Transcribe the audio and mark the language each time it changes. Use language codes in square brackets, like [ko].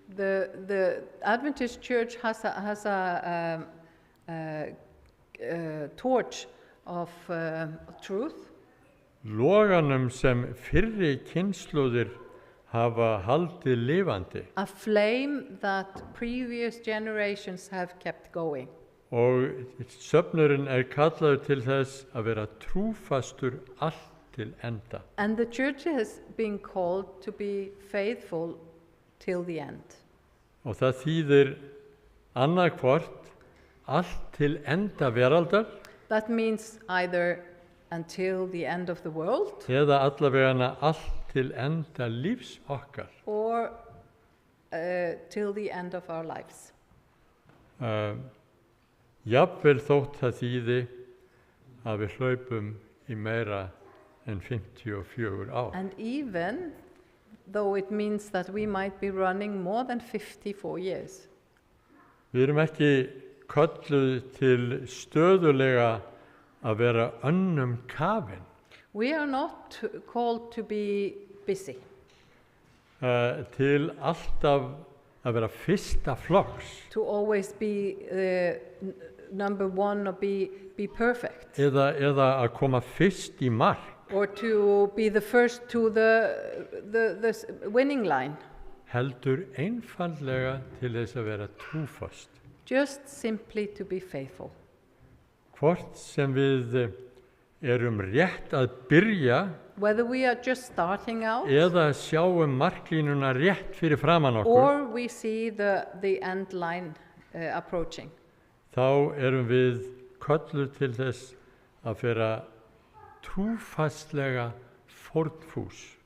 [en] The Adventist Church has a torch of truth, [is] Loganum sem fyrri kynslóðir hafa haldið lifandi [en] a flame that previous generations have kept going. [is] og söfnurinn kallaður til þess að vera trúfastur allt til enda. [en] And the church has been called to be faithful till the end. [is] Og það þýðir annarkvort allt til enda veraldar [en] That means either until the end of the world [is] eða allavegana allt til enda lífs okkar. [en] or till the end of our lives. [is] Jafnvel þótt það þýði að við hlaupum í meira en 54 ár. [en] And even though it means that we might be running more than 54 years. [is] Við erum ekki kölluð til stöðulega að vera önnum kafin. [en] We are not called to be busy, [is] Til alltaf að vera fyrsta flokks [en] to always be number one or be perfect, [is] eða að koma fyrst í mark. [en] or to be the first to the winning line. [is] Heldur einfaldlega til þess að vera trúfast. [en] Just simply to be faithful. [is] Hvort sem við erum rétt að byrja [en] Whether we are just starting out [is] eða sjáum marklínuna rétt fyrir framan okkur, [en] or we see the end line approaching. [is] þá erum við kölluð til þess að vera trúfastlega fórnfús.